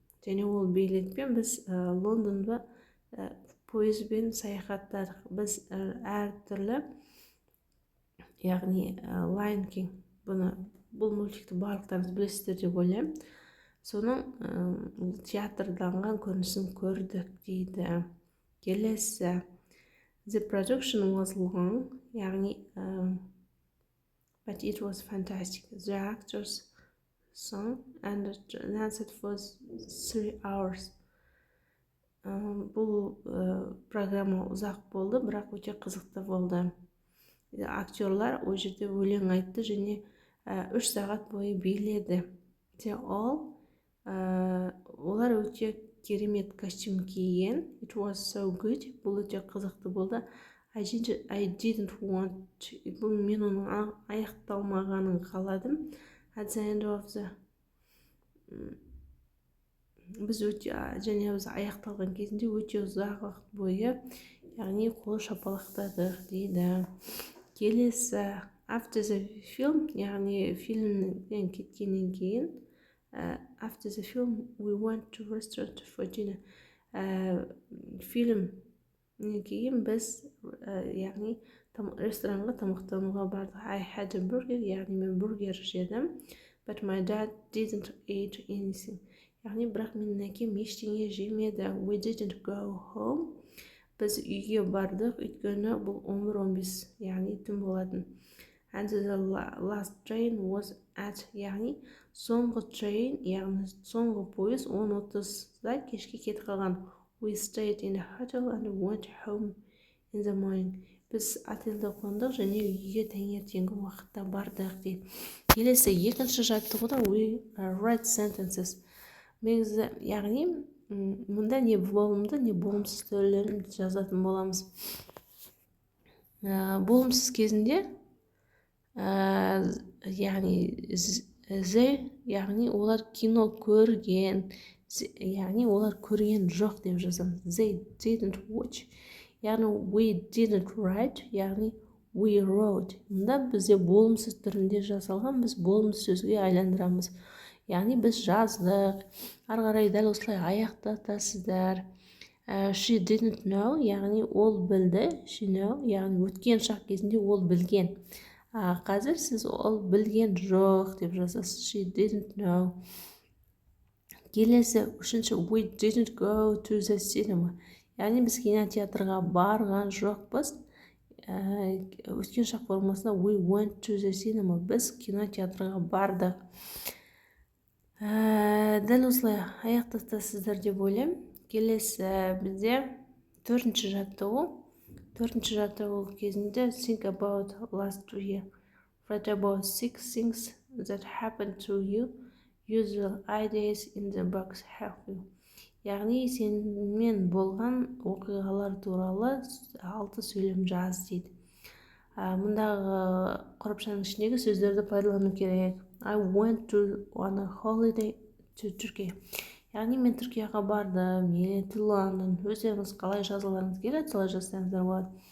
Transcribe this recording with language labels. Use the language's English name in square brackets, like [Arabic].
[Kazakh] Және ол билетпен біз Лондонға пойызбен саяхаттадық. Біз әртүрлі, яғни Lion King, бұл мультикті барлықтарыңыз білесіздер деп ойлаймын. Соның театрданған көрінісін көрдік дейді. Келесі. [English] The production was long, яғни but it was fantastic. The actors sung and danced for 3 hours. [Kazakh] Бұл программа ұзақ болды, бірақ өте қызықты болды. Актерлар ол жерде өлең айтты және 3 сағат бойы биледі. Олар өте керемет костюм киген. [English] It was so good. [Kazakh] Бұл өте қызықты болды. [English] I didn't want to. [Kazakh] Бұл мен оның аяқталмағанын қаладым. [English] At the end of the [Kazakh] біз аяқталған кезінде өте ұзақ уақыт бойы, яғни қол шапалақтадық дейді. Келесі. [English] After the film, яғни [Kazakh] фильмнен кеткеннен кейін, [English] after the film we went to restaurant for dinner. [Kazakh] Фильмнен кейін біз яғни ресторанға тамақтануға бардық. [English] I had a burger, яғни [Kazakh] мен бургер жедім. [English] But my dad didn't eat anything. [Kazakh] Яғни бірақ менің әкем ештеңе жемеді. [English] We didn't go home. [Kazakh] Біз үйге бардық, өйткені бұл 11-15, яғни түн болатын. [English] And the last train was at, [Kazakh] яғни соңғы train, яғни соңғы пойыз 10:30-да кешке кетіп қалған. [English] We stayed in a hotel and went home in the morning. [Kazakh] Біз отельде қондық және үйге таңертеңгі уақытта бардық дейді. Келесі екінші жаттығуда [English] we write sentences. [Kazakh] Яғни мұнда не болымды, не болымсыз түрлерін жазатын боламыз. Болымсыз кезінде яғни яғни олар кино көрген, яғни олар көрген жоқ деп жазамыз. [English] They didn't watch. Яғни we didn't write, яғни we wrote. [Kazakh] Мұнда бізде болымсыз түрінде жасалған, біз болымсыз сөзге айландырамыз. Яғни біз жаздық, ары қарай дәл осылай аяқтатасыздар. [English] She didn't know, [Kazakh] яғни ол білді. [English] She know, [Kazakh] яғни өткен шақ кезінде ол білген. Қазір сіз ол білген жоқ деп жазасыз. [English] She didn't know. [Kazakh] Келесі үшінші, [English] we didn't go to the cinema. [Kazakh] Яғни біз кинотеатрға барған жоқпыз. Өткен шақ формасында [English] we went to the cinema. [Kazakh] Біз кинотеатрға бардық. Дәл осылай аяқтатасыздар деп ойлаймын. Келесі бізде төртінші жаттығу. Төртінші жаттығу кезінде [English] think about last year. Write about 6 things that happened to you. Use the ideas in the box help you. [Kazakh] Яғни сенмен болған оқиғалар туралы 6 сөйлем жаз дейді. Мұндағы қорапшаның ішіндегі сөздерді пайдалану керек. [English] I went on a holiday to Turkey. [Kazakh] Яғни мен Түркияға бардым, [English] to London. [Kazakh] Өздеріңіз қалай жазыларыңыз келеді, солай жазсаңыздар болады.